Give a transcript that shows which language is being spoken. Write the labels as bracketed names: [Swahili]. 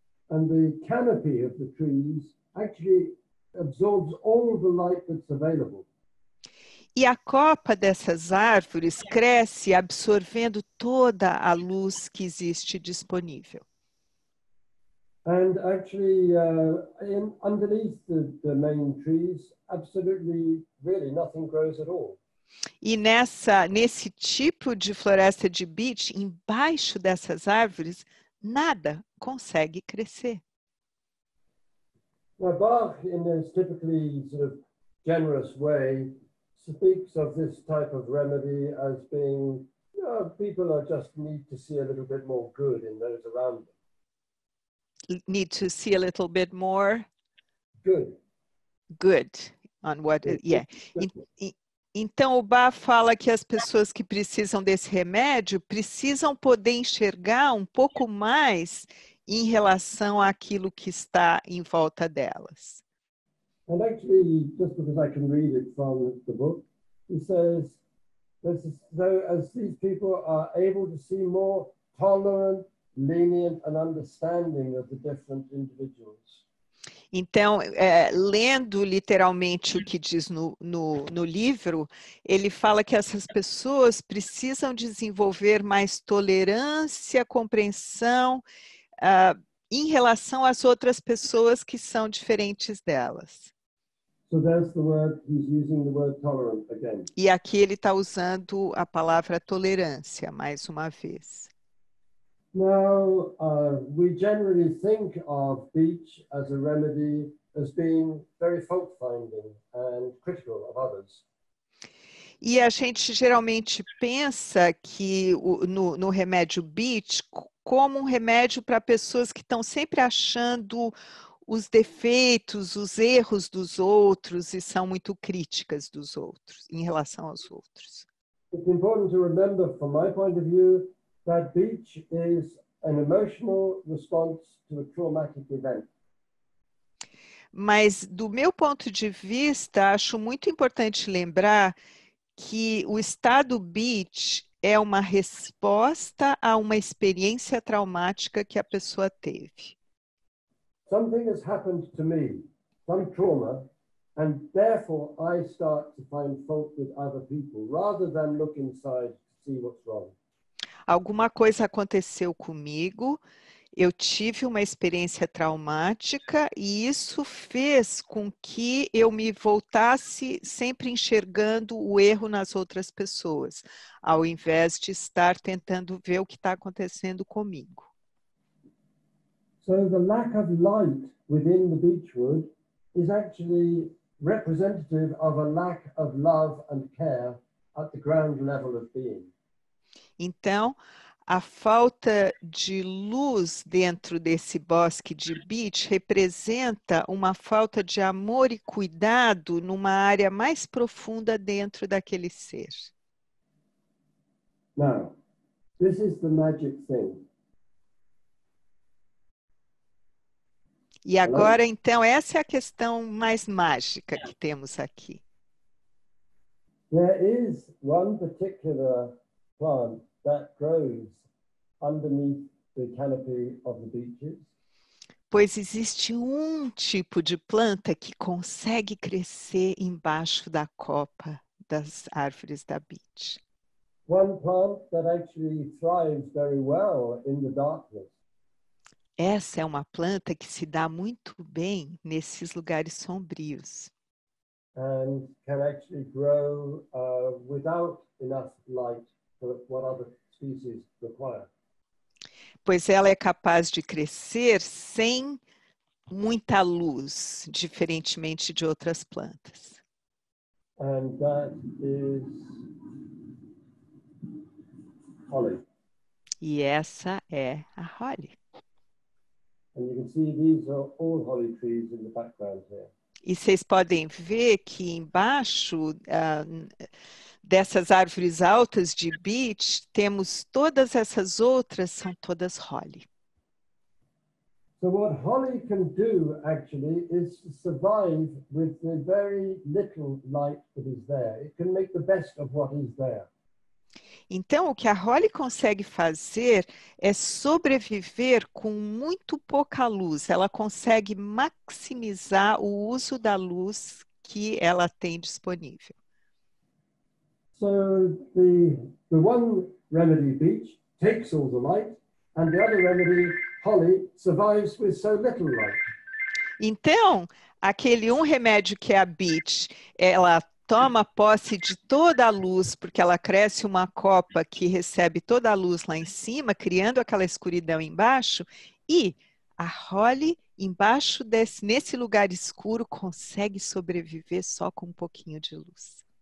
[English] And the canopy of the trees actually absorbs all the light that's available. [Portuguese] E a copa dessas árvores cresce absorvendo toda a luz que existe disponível. [English] And actually, underneath the main trees, absolutely, really nothing grows at all. [Portuguese] E nesse tipo de floresta de beech, embaixo dessas árvores, nada consegue crescer. [English] Now, Bach, in his typically sort of generous way, speaks of this type of remedy as being, people just need to see a little bit more good in those around them. Need to see a little bit more Good. On what, yeah. [Portuguese] Então, o Bach fala que as pessoas que precisam desse remédio precisam poder enxergar um pouco mais em relação àquilo que está em volta delas. [English] And actually, just because I can read it from the book, he says, so as these people are able to see more tolerant, lenient, and understanding of the different individuals. [Portuguese] Então, lendo literalmente o que diz no livro, ele fala que essas pessoas precisam desenvolver mais tolerância, compreensão em relação às outras pessoas que são diferentes delas. [English] So there's the word, he's using the word tolerant again. [Portuguese] E aqui ele está usando a palavra tolerância, mais uma vez. [English] Now, we generally think of beech as a remedy as being very fault-finding and critical of others. [Portuguese] E a gente geralmente pensa que no remédio beech como um remédio para pessoas que estão sempre achando os defeitos, os erros dos outros e são muito críticas dos outros, em relação aos outros. [English] It's important to remember, from my point of view, that beech is an emotional response to a traumatic event. [Portuguese] Mas, do meu ponto de vista, acho muito importante lembrar que o estado beech é uma resposta a uma experiência traumática que a pessoa teve. [English] Something has happened to me, some trauma, and therefore I start to find fault with other people rather than look inside to see what's wrong. [Portuguese] Alguma coisa aconteceu comigo Eu tive uma experiência traumática e isso fez com que eu me voltasse sempre enxergando o erro nas outras pessoas, ao invés de estar tentando ver o que está acontecendo comigo. [English] So the lack of light within the beechwood is actually representative of a lack of love and care at the ground level of being. [Portuguese] Então, a falta de luz dentro desse bosque de beech representa uma falta de amor e cuidado numa área mais profunda dentro daquele ser. [English] Now, this is the magic thing. [Portuguese] E agora, então, essa é a questão mais mágica que temos aqui. [English] There is one particular plant that grows underneath the canopy of the beeches. [Portuguese] Pois existe um tipo de planta que consegue crescer embaixo da copa das árvores da beech. [English] One plant that actually thrives very well in the darkness. [Portuguese] Essa é uma planta que se dá muito bem nesses lugares sombrios. [English] And can actually grow without enough light for what other species require. [Portuguese] Pois ela é capaz de crescer sem muita luz, diferentemente de outras plantas. [English] And that is holly. [Portuguese] E essa é a holly. [English] And you can see these are all holly trees in the background here. [Portuguese] E vocês podem ver que embaixo dessas árvores altas de beech, temos todas essas outras, são todas holly. [English] So what holly can do actually is survive with the very little light that is there. It can make the best of what is there. [Portuguese] Então, o que a holly consegue fazer é sobreviver com muito pouca luz. Ela consegue maximizar o uso da luz que ela tem disponível. [English] So the one remedy, beech, takes all the light, and the other remedy, holly, survives with so little light. [Portuguese] Então, aquele um remédio que é a beech, ela toma posse de toda a luz, porque ela cresce uma copa que recebe toda a luz lá em cima, criando aquela escuridão embaixo, e a holly, embaixo nesse lugar escuro, consegue sobreviver só com um pouquinho de luz.